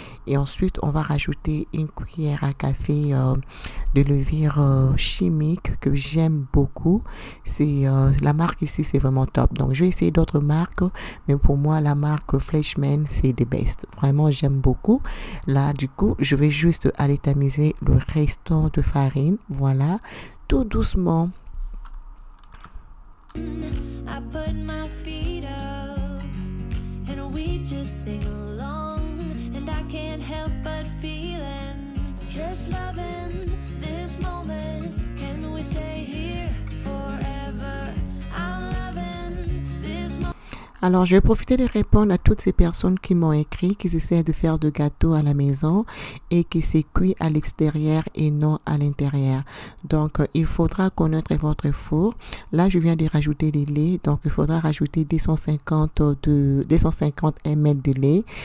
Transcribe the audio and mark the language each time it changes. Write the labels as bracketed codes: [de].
[fr] Et ensuite, on va rajouter une cuillère à café de levure chimique que j'aime beaucoup. C'est la marque ici, c'est vraiment top. Donc, je vais essayer d'autres marques, mais pour moi, la marque Fleischmann, c'est des best. Vraiment, j'aime beaucoup. Là, du coup, je vais juste aller tamiser le restant de farine. Voilà, tout doucement. [en] I put my feet up and we just sing along, and I can't help but feeling just loving this moment. Can we stay here forever? I'm loving this moment. [fr] Alors, je vais profiter de répondre à toutes ces personnes qui m'ont écrit, qui essaient de faire de gâteaux à la maison et qui s'est cuit à l'extérieur et non à l'intérieur. Donc, il faudra connaître votre four. Là, je viens de rajouter le lait. Donc, il faudra rajouter 250 ml de lait.